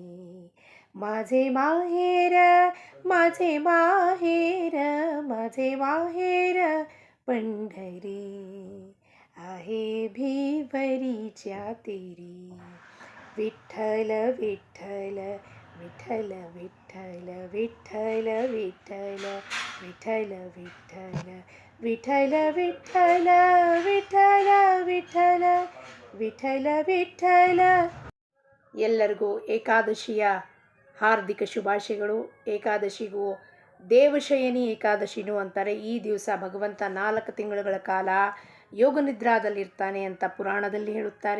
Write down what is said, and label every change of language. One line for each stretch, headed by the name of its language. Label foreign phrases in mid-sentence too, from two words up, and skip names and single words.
Marathi: माझे माहेर, माझे माहेर, माझे माहेर पंढरी, आहे भिवरीच्या तेरी. विठ्ठल विठ्ठल विठ्ठल विठ्ठल विठ्ठल विठ्ठल विठ्ठल विठ्ठल विठ्ठल विठ्ठल विठ्ठल ವಿಠಲ ವಿಠಲ.
Kannada: ಎಲ್ಲರಿಗೂ ಏಕಾದಶಿಯ ಹಾರ್ದಿಕ ಶುಭಾಶಯಗಳು. ಏಕಾದಶಿಗೂ ದೇವಶಯನಿ ಏಕಾದಶಿನೂ ಅಂತಾರೆ. ಈ ದಿವಸ ಭಗವಂತ 4 ತಿಂಗಳುಗಳ ಕಾಲ ಯೋಗ ನಿದ್ರಾದಲ್ಲಿರ್ತಾನೆ ಅಂತ ಪುರಾಣದಲ್ಲಿ ಹೇಳುತ್ತಾರೆ.